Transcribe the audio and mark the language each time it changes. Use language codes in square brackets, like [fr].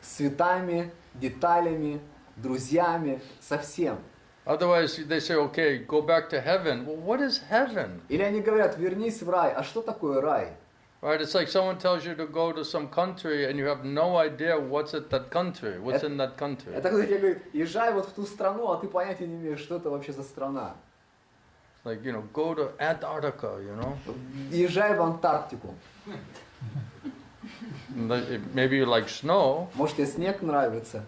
[ru] С цветами, деталями, друзьями, со всем. [en] Otherwise, they say, okay, go back to heaven. Well, what is heaven? [ru] Или они говорят, вернись в рай. А что такое рай? [en] Right? It's like someone tells you to go to some country and you have no idea what's at that country, what's in that country. [ru] Это когда тебе говорят, езжай вот в ту страну, а ты понятия не имеешь, что это вообще за страна. [en] Like, go to Antarctica, [ru] Езжай в Антарктику. [en] Maybe you like snow [ru] Может, тебе снег нравится,